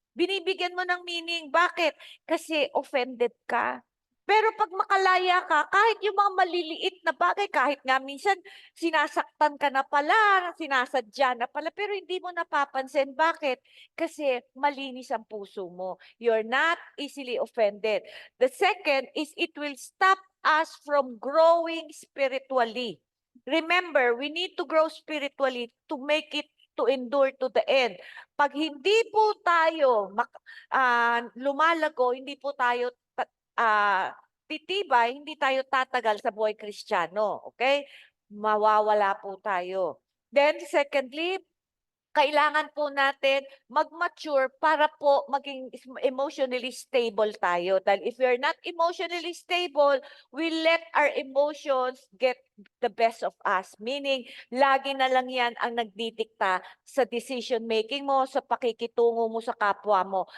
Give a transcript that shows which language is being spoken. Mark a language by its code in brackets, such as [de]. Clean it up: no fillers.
[tl] Binibigyan mo ng meaning. Bakit? Kasi offended ka. Pero pag makalaya ka, kahit yung mga maliliit na bagay, kahit nga minsan sinasaktan ka na pala, sinasadya na pala, pero hindi mo napapansin. Bakit? Kasi malinis ang puso mo. [en] You're not easily offended. The second is it will stop us from growing spiritually. Remember, we need to grow spiritually to make it to endure to the end. [tl] Pag hindi po tayo lumalago, hindi po tayo titibay, hindi tayo tatagal sa buhay Kristiyano. Okay? Mawawala po tayo. Then secondly, kailangan po natin mag-mature para po maging emotionally stable tayo. [en] Dahil if we're not emotionally stable, we let our emotions get the best of us. [tl] Meaning, lagi na lang yan ang nagdidikta sa decision making mo, sa pakikitungo mo sa kapwa mo.